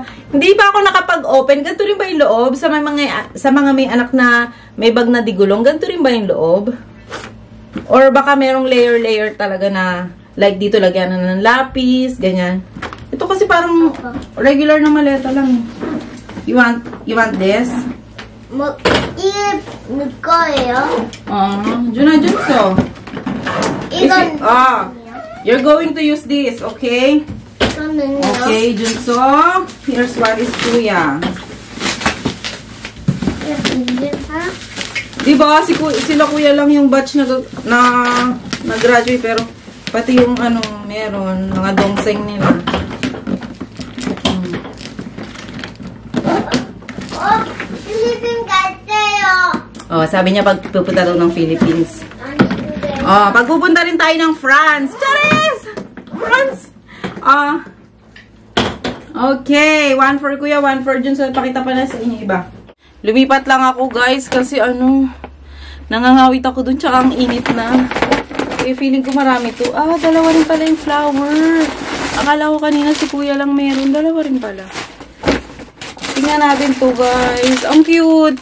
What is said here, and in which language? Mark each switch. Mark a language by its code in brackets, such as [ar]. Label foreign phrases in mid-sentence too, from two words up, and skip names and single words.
[tl] Hindi pa ako nakapag-open. Ganito rin ba yung loob? Sa mga may anak na may bag na digulong, ganito rin ba yung loob? Or baka merong layer-layer talaga na, like dito lagyan na ng lapis, ganyan. Ito kasi parang regular na maleta lang. [en] You want this? [ko] 거예요? [en] Junso. You're going to use this, okay? Okay, Junso. Here's what is Kuya. Diba, sila Kuya lang yung batch na graduate, pero pati yung meron, mga dongseng nila. [ko] 필리핀 갈게요. [tl] Sabi niya pag pupunta daw ng Philippines. Pag pupunta rin tayo ng France. [en] Charis! France! Okay, 1 for Kuya, 1 for Jun. [tl] So, pakita pa na sa inyo iba. Lumipat lang ako, guys, kasi nangangawit ako dun, tsaka ang init na. Okay, feeling ko marami to. Dalawa rin pala yung flower. Akala ko kanina si Kuya lang meron. Dalawa rin pala. Tingnan natin to, guys. Ang cute.